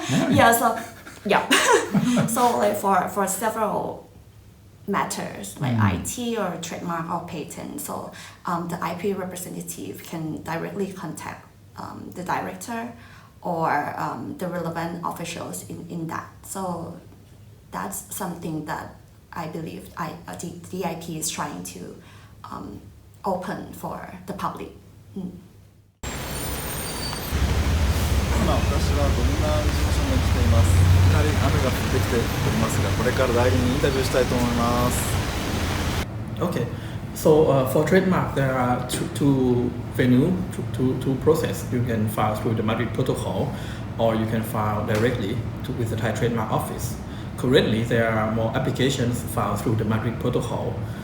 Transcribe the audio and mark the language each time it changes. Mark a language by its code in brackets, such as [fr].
[en] Yeah, so yeah. So like for several matters like IT or trademark or patent, so the IP representative can directly contact the director or the relevant officials in that. So that's something that I believe the IP is trying to open for the public. [ja] 今私はドミナー事務所に来ています。いきなり雨が降ってきておりますが、これから代理人インタビューしたいと思います。 [en] Okay, so for trademark, there are two venues to process. You can file through the Madrid protocol, or you can file directly with the Thai trademark office. Currently, there are more applications filed through the Madrid protocol.